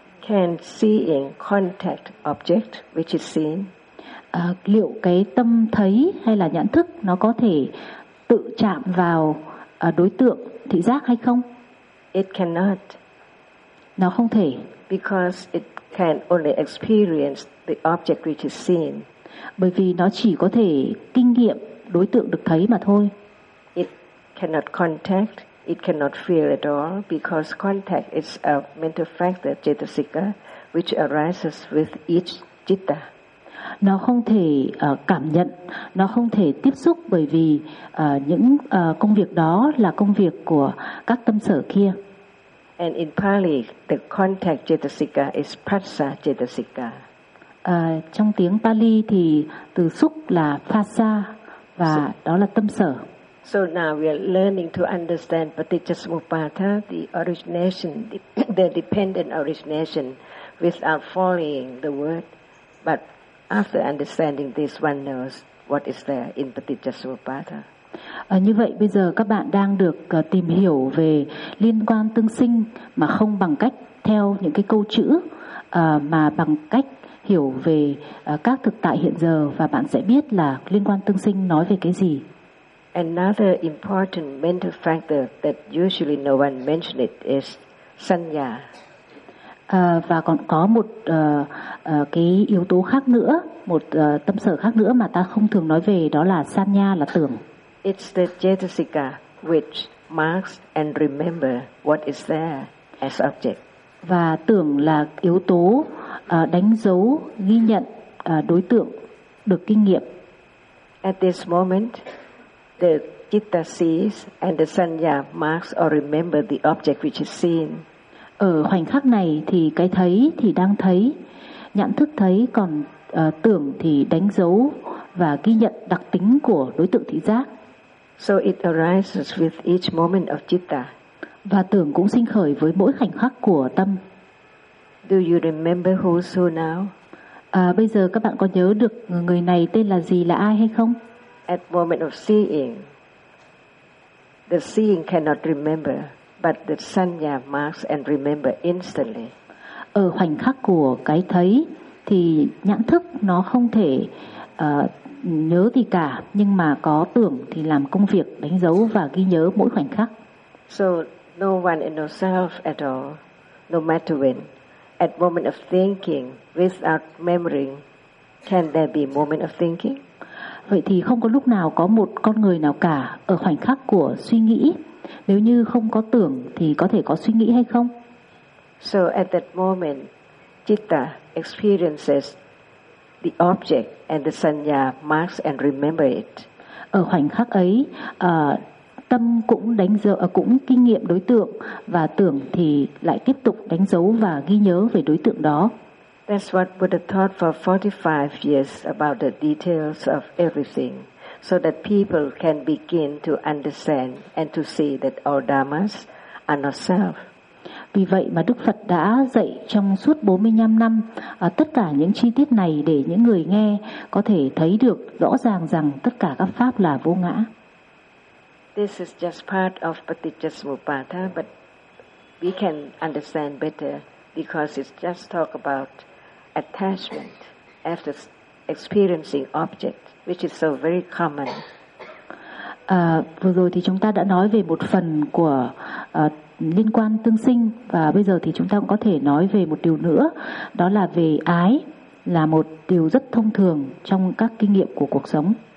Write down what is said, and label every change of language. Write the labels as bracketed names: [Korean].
[English] Can seeing contact object which is seen? [Vietnamese] Liệu cái tâm thấy hay là nhãn thức nó có thể tự chạm vào đối tượng thị giác hay không? [English] It cannot. [Vietnamese] Nó không thể. [English] Because it can only experience the object which is seen. [Vietnamese] Bởi vì nó chỉ có thể kinh nghiệm đối tượng được thấy mà thôi. [English] It cannot contact. It cannot feel at all because contact is a mental factor, cetasika, which arises with each citta. [Vietnamese] Nó không thể cảm nhận, nó không thể tiếp xúc bởi vì những công việc đó là công việc của các tâm sở kia. [English] And in Pali, the contact cetasika is passa cetasika. [Vietnamese] Trong tiếng Pali thì từ xúc là passa và so, đó là tâm sở. [English] So now we are learning to understand paticchasamuppada, the origination, the dependent origination, without following the word. But after understanding this, one knows what is there in paticchasamuppada. [Vietnamese] Như vậy, bây giờ các bạn đang được tìm hiểu về liên quan tương sinh mà không bằng cách theo những cái câu chữ, mà bằng cách hiểu về các thực tại hiện giờ, và bạn sẽ biết là liên quan tương sinh nói về cái gì. [English] Another important mental factor that usually no one mentions it is sanya. [Vietnamese] Và còn có một cái yếu tố khác nữa, một tâm sở khác nữa mà ta không thường nói về, đó là sanya, là tưởng. [English] It's the cetasika which marks and remember what is there as object. [Vietnamese] Và tưởng là yếu tố đánh dấu, ghi nhận đối tượng được kinh nghiệm. [English] At this moment, the citta sees and the sanya marks or remember the object which is seen. [Vietnamese] Ở khoảnh khắc này thì cái thấy thì đang thấy, nhãn thức thấy, còn tưởng thì đánh dấu và ghi nhận đặc tính của đối tượng thị giác. [English] So it arises with each moment of citta. [Vietnamese] Và tưởng cũng sinh khởi với mỗi khoảnh khắc của tâm. [English] Do you remember who so now? [Vietnamese] Bây giờ các bạn có nhớ được người này tên là gì, là ai hay không? [English] At moment of seeing, the seeing cannot remember, but the sanya marks and remember instantly. [Vietnamese] Ở khoảnh khắc của cái thấy thì nhãn thức nó không thể nhớ gì cả, nhưng mà có tưởng thì làm công việc đánh dấu và ghi nhớ mỗi khoảnh khắc. [English] So no one in yourself at all, no matter when, at moment of thinking without memory, can there be moment of thinking? [Vietnamese] Vậy thì không có lúc nào có một con người nào cả ở khoảnh khắc của suy nghĩ. Nếu như không có tưởng thì có thể có suy nghĩ hay không? [English] So at that moment, citta experiences the object and the sanya marks and remember it. [Vietnamese] Ở khoảnh khắc ấy, tâm cũng đánh dấu, cũng kinh nghiệm đối tượng, và tưởng thì lại tiếp tục đánh dấu và ghi nhớ về đối tượng đó. [English] That's what Buddha taught for 45 years about the details of everything, so that people can begin to understand and to see that all dharmas are not self. [Vietnamese] Vì vậy mà Đức Phật đã dạy trong suốt 45 năm tất cả những chi tiết này để những người nghe có thể thấy được rõ ràng rằng tất cả các pháp là vô ngã. [English] This is just part of Paticchasamuppada, but we can understand better because it's just talk about attachment after experiencing object, which is so very common. [Vietnamese] Vừa rồi thì chúng ta đã nói về một phần của liên quan tương sinh, và bây giờ thì chúng ta cũng có thể nói về một điều nữa, đó là về ái, là một điều rất thông thường trong các kinh nghiệm của cuộc sống.